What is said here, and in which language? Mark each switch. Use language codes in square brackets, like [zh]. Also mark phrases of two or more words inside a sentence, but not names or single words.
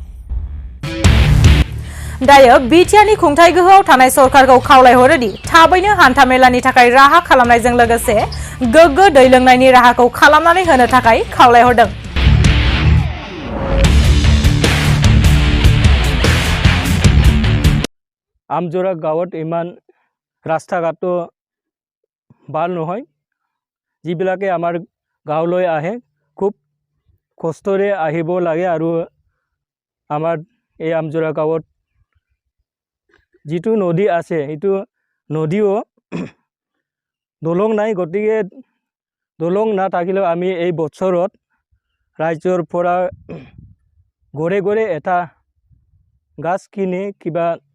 [brx] दायो बिटिआरनि खुंथाय गोहोआव थानाय सरकारखौ खावलायहरोदि थाबैनो हान्थामेलानि थाखाय राहा खालामनायजों लोगोसे गोग्गो दै लोंनायनि राहाखौ खालामनानै होनो थाखाय खावलायहरदों। [as] आमझरा গাঁৱত ইমান ৰাস্তা ঘাটো ভাল নহয়। যিবিলাকে আমাৰ গাঁৱলৈ আহে খুব কষ্টৰে আহিব লাগে আৰু আমাৰ এই आमझरा গাঁৱত যিটো নদী আছে সেইটো নদীও দলং নাই, গতিকে দলং নাথাকিলেও আমি এই বছৰত ৰাজ্যৰ পৰা ঘৰে ঘৰে এটা গাছ কিনি কিবা